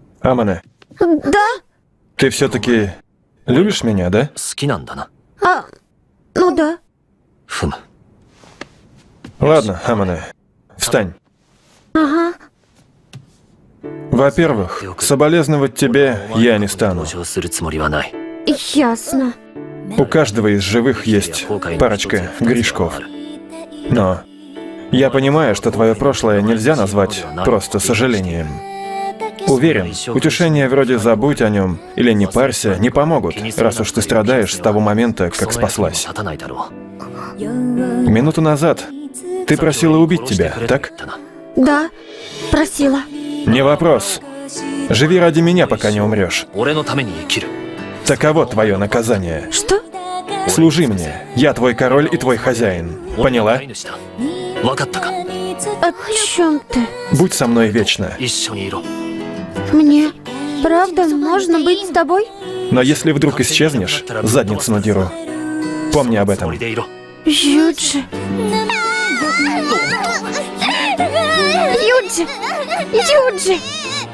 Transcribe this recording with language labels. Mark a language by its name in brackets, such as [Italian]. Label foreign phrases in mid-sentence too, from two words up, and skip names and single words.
[Russian] Амане, Да? ты все-таки любишь меня, да? [Japanese] 好きなんだな。 [Russian] Ну да. [Japanese] ふむ。 [Russian] Ладно, Амане, встань. Ага. Во-первых, соболезновать тебе я не стану. [Japanese] 同情するつもりはない。 [Russian] Ясно. У каждого из живых есть парочка грешков. Но я понимаю, что твое прошлое нельзя назвать просто сожалением. Уверен, утешения вроде «забудь о нем» или «не парься» не помогут, раз уж ты страдаешь с того момента, как спаслась. [Japanese] 立たないだろう。 [Russian] Минуту назад ты просила убить тебя, так? Да. Просила. Не вопрос. Живи ради меня, пока не умрешь. [Japanese] 俺のために生きる。 [Russian] Таково твое наказание. Что? Служи мне. Я твой король и твой хозяин. Поняла? [Japanese] 飼い主だ。分かったか。 [Russian] О чем ты? Будь со мной вечно. [Japanese] 一緒にいろ。 [Russian] Мне правда можно быть с тобой? Но если вдруг исчезнешь, задницу надеру. Помни об [Japanese] つ [Russian] этом. [Japanese] もりでいろ。 [Russian] Юджи. Юджи. Юджи.